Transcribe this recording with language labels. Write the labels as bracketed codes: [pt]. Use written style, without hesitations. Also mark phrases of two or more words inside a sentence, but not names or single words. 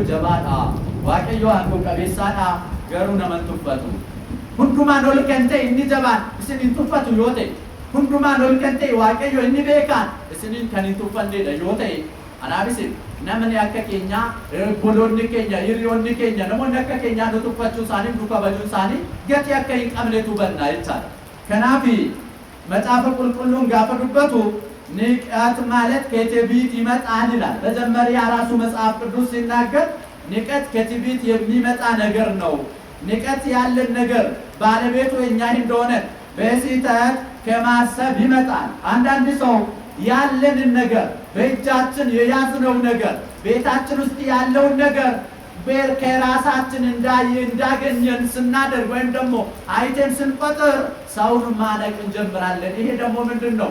[om] jabaadha waaqayyo aangoo qabeessaadha garuu naman tuffatu hundumaan ol kan ta'e inni jabaan isin hin tuffatu yoo ta'e hundumaan ol kan ta'e waaqayyo inni beekaan isiniin kan hin tuffannedha yoo ta'e anaafis namni akka keenya obboloonni keenya hiriyoonni keenya namoonni akka keenyaa nu tuffachuu isaanii nu kabajuu isaanii gatii akka hin qabnetu hubanna jechaadha. Kanaaf macaafa qulqulluun gaafa dubbatu [am] ንቀት ማለት ከትዕቢት ይመጣል ይላል። መጀመሪያ ራሱ መጽሐፍ ቅዱስ ሲናገር ንቀት ከትዕቢት የሚመጣ ነገር ነው። ንቀት ያለን ነገር ባለቤቱ እኛ እንደሆነ በስህተት ከማሰብ ይመጣል። አንዳንድ ሰው ያለንን ነገር በእጃችን የያዝነው ነገር ቤታችን ውስጥ ያለውን ነገር ከራሳችን እንዳገኘን ስናደርግ ወይም ደግሞ አይተን ስንቆጥር ሰውን ማነቅ እንጀምራለን። ይሄ ደግሞ ምንድነው?